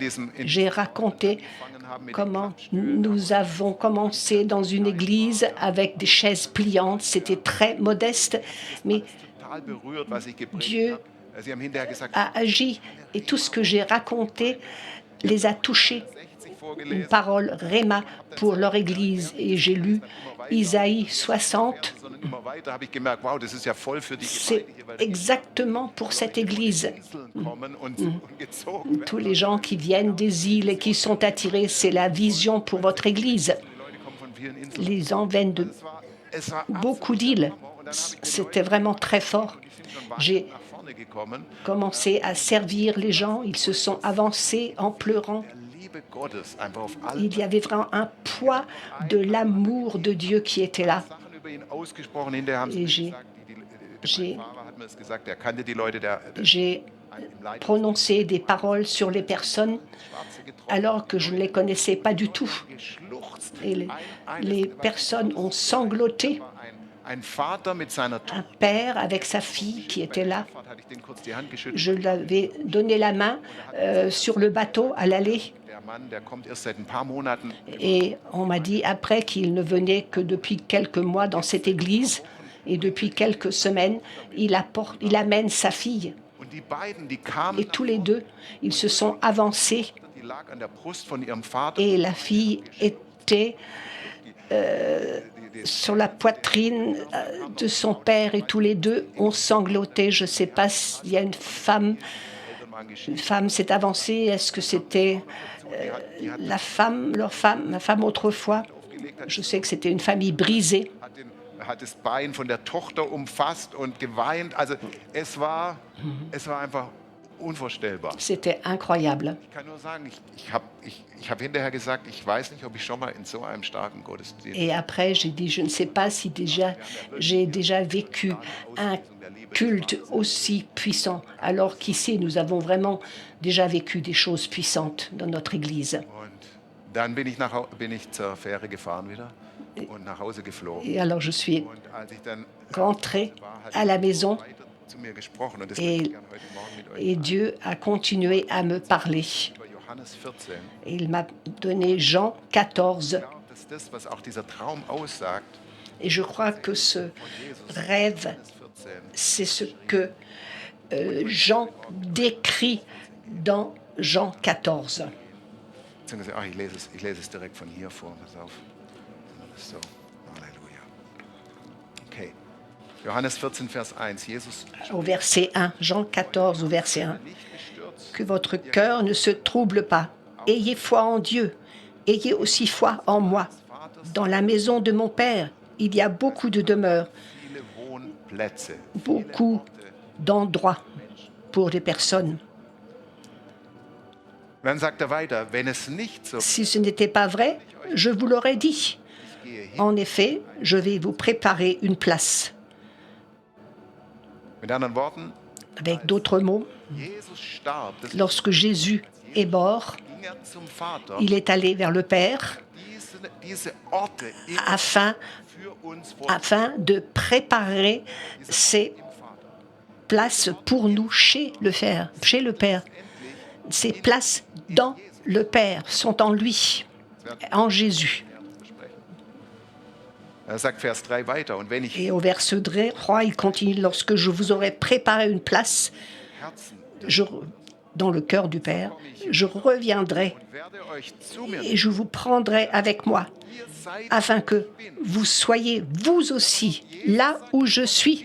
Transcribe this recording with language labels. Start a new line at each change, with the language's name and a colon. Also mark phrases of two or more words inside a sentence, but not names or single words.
French: J'ai raconté
German: angefangen haben mit
French: comment nous avons commencé dans une église avec des chaises pliantes. C'était très modeste, mais
German: total berührt, was ich gepredigt
French: Dieu
German: habe. Sie haben hinterher gesagt,
French: a agi et tout ce que j'ai raconté les a touchés. 60 Une
German: vorgelesen,
French: parole Réma pour leur église. Et j'ai lu Isaïe 60.
German: sondern immer weiter habe ich gemerkt, wow, das ist ja voll für die
French: C'est
German: Gemeinde hier, weil
French: exactement pour cette église.
German: Inseln kommen und gezogen werden.
French: Tous les gens qui viennent des îles et qui sont attirés, c'est la vision pour votre église.
German: Die Leute kommen von vielen Inseln.
French: Les gens viennent de
German: Es war
French: beaucoup d'îles.
German: und dann habe ich den
French: C'était vraiment très fort.
German: die sind schon
French: J'ai
German: nach vorne gekommen.
French: commencé à servir les gens. Ils se sont avancés en pleurant.
German: Der Liebe Gottes einfach auf alle
French: Il y avait vraiment un poids de l'amour de Dieu qui était là.
German: Sachen über ihn ausgesprochen. Hinterher haben sie
French: Et
German: mir
French: j'ai-
German: gesagt,
French: j'ai-
German: mein Fahrer hat mir das gesagt, er kannte die Leute, der
French: J'ai
German: im Leid
French: prononcé des paroles sur les personnes
German: Schwarze getroffen
French: alors que je ne les connaissais pas du tout.
German: geschluchzt.
French: Et les personnes ont sangloté.
German: Ein Vater mit seiner
French: Un
German: Tochter.
French: père avec sa fille qui était là.
German: Hatte ich den kurz die Hand geschüttelt.
French: Je lui avais donné la main sur le bateau à l'aller.
German: Der Mann, der kommt erst seit ein paar Monaten.
French: Et on m'a dit après qu'il ne venait que depuis quelques mois dans cette église. Et depuis quelques semaines, il amène sa fille.
German: Und die beiden, die kamen
French: Et tous les deux, ils se sont avancés
German: die lag an der Brust von ihrem Vater.
French: et la fille était sur la poitrine de son père et tous les deux ont sangloté. Je ne sais pas s'il y a une femme s'est avancée. Est-ce que c'était ma femme autrefois? Je sais que c'était une famille brisée.
German: Hat das Bein von der Tochter umfasst und geweint. Also es war einfach unvorstellbar.
French: C'était incroyable.
German: Ich kann nur sagen, ich hab hinterher gesagt, ich weiß nicht, ob ich schon mal in so einem starken Gottesdienst.
French: Et après, j'ai dit, je ne sais pas si j'ai déjà vécu un culte aussi puissant, alors qu'ici, nous avons vraiment déjà vécu des choses puissantes dans notre Église.
German: Und dann bin ich zur Fähre gefahren wieder und nach Hause geflogen.
French: Et alors, je suis
German: Und als ich dann
French: rentrée à la maison
German: weiter zu mir gesprochen und das möchte ich gerne heute Morgen mit euch
French: et Dieu a continué à me parler.
German: über Johannes 14.
French: Et il m'a donné Jean 14.
German: Ja, dass das, was auch dieser Traum aussagt,
French: Et je crois que ce rêve, 14. c'est ce que Jean décrit dans Jean 14.
German: Beziehungsweise, ich lese es direkt von hier vor. Pass auf. So, Halleluja. Okay. Johannes 14, Vers 1. Jesus
French: Au verset 1, Jean 14, au verset 1. nicht gestürzt. Que votre cœur ne se trouble pas. Ayez foi en Dieu. Ayez aussi foi en moi. Dans la maison de mon Père, il y a beaucoup de demeures,
German: Viele Wohnplätze.
French: beaucoup d'endroits pour les personnes.
German: Dann sagt er weiter, wenn es nicht so
French: Si ce n'était pas vrai, je vous l'aurais dit.
German: gehe hin.
French: En effet, je vais vous préparer une place.
German: Mit anderen Worten,
French: Avec d'autres mots,
German: Jesus starb, das
French: lorsque Jésus est mort,
German: ging er zum Vater.
French: il est allé vers le Père
German: Diese Orte immer
French: afin
German: für uns
French: afin de préparer ces places pour nous chez le Père. Ces places dans le Père sont en lui, en Jésus.
German: Er sagt Vers 3 weiter. Und wenn ich
French: Et au verset 3, il continue, lorsque je vous aurai préparé une place
German: Herzen
French: dans le cœur du Père, je reviendrai
German: werde euch zu mir
French: et je vous prendrai avec moi,
German: ihr seid
French: afin que vous soyez vous aussi là où je suis.